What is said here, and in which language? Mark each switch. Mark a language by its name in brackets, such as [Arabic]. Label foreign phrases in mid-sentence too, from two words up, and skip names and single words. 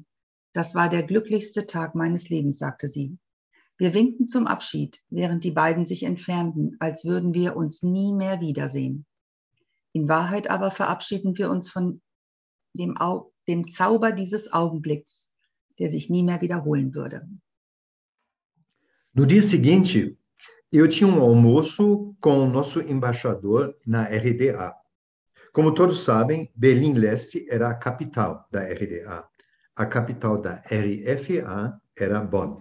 [German] Das war der glücklichste Tag meines Lebens, sagte sie. Wir winkten zum Abschied, während die beiden sich entfernten, als würden wir uns nie mehr wiedersehen. In Wahrheit aber verabschieden wir uns von dem Zauber dieses Augenblicks, der sich nie mehr wiederholen würde. [Portuguese] No dia seguinte, eu tinha almoço com o nosso embaixador na RDA. Como todos sabem, Berlim-Leste era a capital da RDA. A capital da RFA era Bonn.